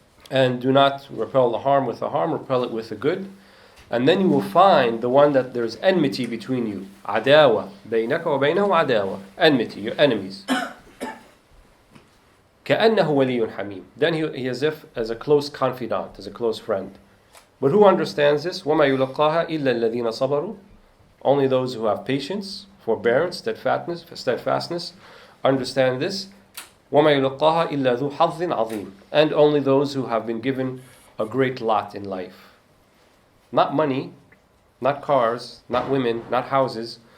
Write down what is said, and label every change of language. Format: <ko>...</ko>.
<en>And do not repel the harm with a harm, repel it with a good. And then you will find the one that there's enmity between you.</en> <ar>عداوة بينك وبينه عداوة.</ar> <en>Enmity, your enemies.</en> <ar>كأنه ولي حميم.</ar> <en>Then he as a close confidant, as a close friend. But who understands this?</en> <ar>وما يلقاها إلا الذين صبروا.</ar> <en>Only those who have patience, forbearance, steadfastness, understand this.</en> <ar>وَمَا يُلَقَّاهَا إِلَّا ذُو حَظٍّ عَظِيمٍ.</ar> <en>And only those who have been given a great lot in life. Not money, not cars, not women, not houses.</en>